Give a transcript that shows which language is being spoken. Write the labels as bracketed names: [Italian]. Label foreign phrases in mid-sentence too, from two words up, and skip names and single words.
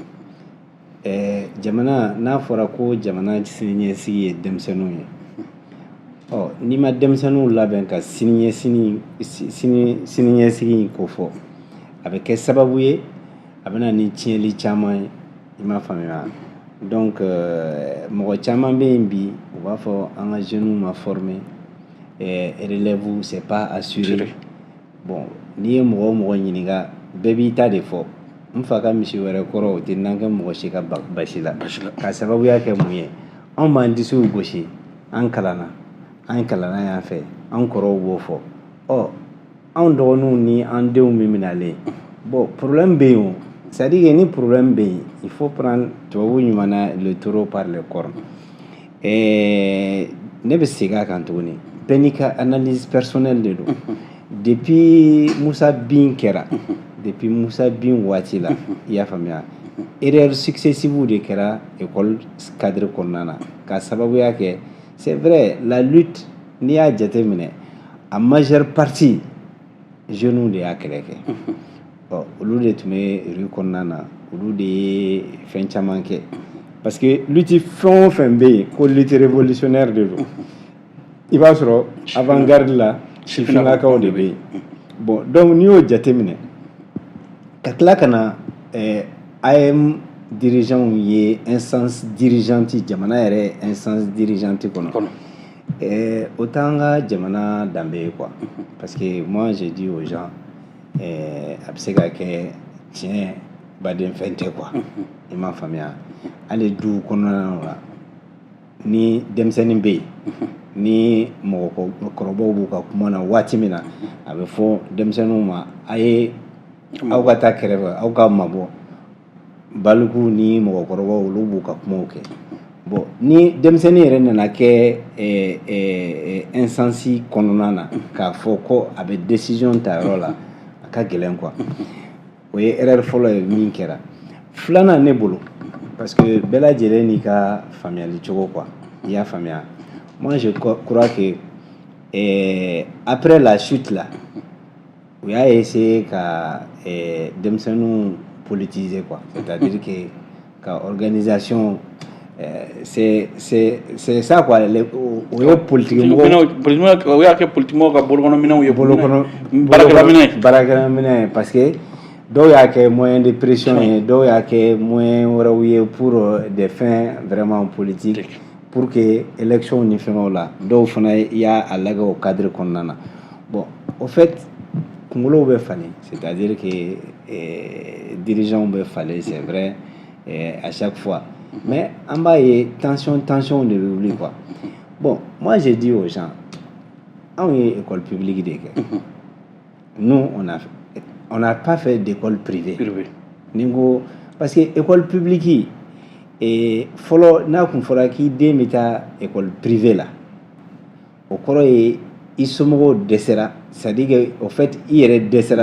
[Bambara] jamana n'a fɔra ko jamana siniɲɛsigi ye denmisɛnninw ye n'i ma denmisɛnninw labɛn ka siniɲɛsigi in ko fɔ a bɛ kɛ sababu ye a bɛ na ni tiɲɛli caman ye i m'a faamuya donc mɔgɔ caman bɛ yen bi u b'a fɔ an ka jeunes ma [French] former relève c'est pas assuré [Bambara] bon n'i ye mɔgɔ o mɔgɔ ɲininka bɛɛ b'i ta de fɔ n fa ka misi wɛrɛ kɔrɔ o tɛ nan kɛ mɔgɔ si ka basi la ka sababuya kɛ mun ye anw b'an disiw gosi an kalanna yan fɛ an kɔrɔw b'o fɔ anw dɔgɔninw ni an denw min minalen [French] bon problème [Bambara] bɛ yen o [French] c'est à dire que [Bambara] ni problème bɛ yen [French] il faut prendre [Bambara] tubabu ɲuman na [French] le taureau par les cornes [Bambara] ne bɛ segin a kan tuguni bɛɛ n'i ka [French] analyse personnelle [Bambara] de don depuis Musa bin kɛra depuis Musa bin waati la i y'a faamuya [French] erreur successive [Bambara] de kɛra école cadre kɔnɔna na ka sababuya kɛ [French] c'est vrai la lutte [Bambara] n'i y'a jateminɛ a [French] majeure partie jeunes [Bambara] de y'a kɛlɛ kɛ olu de tun bɛ rue kɔnɔna na olu de ye fɛn caman kɛ [French] parce que lutte [Bambara] fɛn o fɛn bɛ yen ko [French] lutte révolutionnaire [Bambara] de don i b'a sɔrɔ avant-garde la sifinnakaw de bɛ yen [French] bon donc [Bambara] n'i y'o jateminɛ ka tila ka na AM dirigeants ye [French] instance dirigeante [Bambara] jamana yɛrɛ [French] instance dirigeante [Bambara] kɔnɔ o t'an ka jamana danbe ye [French] quoi parce que moi j'ai dit aux gens [Bambara] a bɛ se ka kɛ tiɲɛ baden fɛn tɛ quoi i m'a faamuya hali du kɔnɔna la ni denmisɛnnin bɛ yen ni mɔgɔkɔrɔbaw b'u ka kuma na waati min na a bɛ fɔ denmisɛnninw ma a ye aw ka taa kɛrɛfɛ aw ka mabɔ baliku ni mɔgɔkɔrɔbaw olu b'u ka kumaw kɛ bon ni denmisɛnnin yɛrɛ nana kɛ instance kɔnɔna na k'a fɔ ko a bɛ décision ta yɔrɔ la a ka gɛlɛn quoi o ye erreur fɔlɔ ye min kɛra filanan ne bolo [French] parce que [Bambara] bɛɛ lajɛlen n'i ka faamuyali cogo quoi i y'a faamuya [French] moi je crois que après la chute là [Bambara] o y'a [French] essayé [Bambara] ka denmisɛnninw [French] politiser quoi c'est-à-dire que ka organisation c'est ça quoi [Bambara] o ye [French] politique mɔgɔw [Bambara] o y'a kɛ politique mɔgɔw ka bolokɔnɔminɛnw ye baarakɛlaminɛ [French] parce que [Bambara] dɔw y'a kɛ [French] moyen de pression [Bambara] ye dɔw y'a kɛ moyen wɛrɛw ye [French] pour des fins vraiment politiques pour que élection [Bambara] ni fɛngɛw la dɔw fana y'a lagɛ o [French] cadre [Bambara] kɔnɔna na [French] bon au fait [Bambara] kunkolow bɛ falen [French] c'est-à-dire que dirigeants [Bambara] bɛ falen [French] c'est vrai à chaque fois mais [Bambara] an b'a ye [French] tension [Bambara] de bɛ wuli [French] quoi bon moi j'ai dit aux gens [Bambara] anw ye [French] école publique [Bambara] de kɛ [French] nous on n'a pas fait d'école privée [Bambara] ni ko [French] parce que école publique [Bambara] fɔlɔ n'a kun fɔra k'i den bɛ taa [French] école privée [Bambara] la o kɔrɔ ye i somɔgɔw dɛsɛra [French] c'est-à-dire que au fait [Bambara] i yɛrɛ dɛsɛra